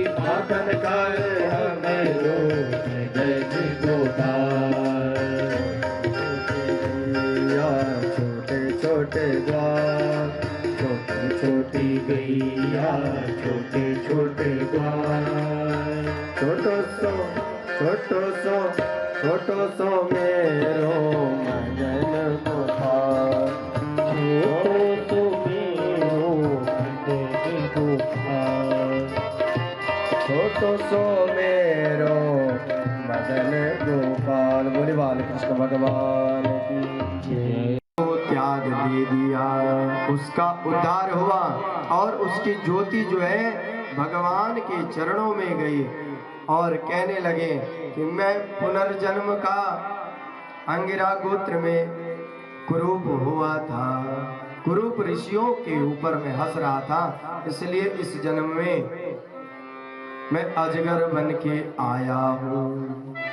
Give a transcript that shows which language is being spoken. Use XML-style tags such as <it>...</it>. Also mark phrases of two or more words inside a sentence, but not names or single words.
<bra>माखन खावे हमरो मदन गोपाल। गैया छोटे छोटे ग्वाल, छोटी छोटी गैया छोटे छोटे ग्वाल, छोटो सो छोटो सो छोटो सो मेरो मदन गोपाल, छोटो मेरो मदन गोपाल, छोटो सो मेरो मदन गोपाल।</bra> <hi>बोले बालकृष्ण भगवान की जय। त्याग दे दिया, उसका उद्धार हुआ और उसकी ज्योति जो है भगवान के चरणों में गई और कहने लगे कि मैं पुनर्जन्म का अंगिरा गोत्र में कुरूप हुआ था, कुरूप ऋषियों के ऊपर मैं हंस रहा था, इसलिए इस जन्म में मैं अजगर बन के आया हूँ।</hi>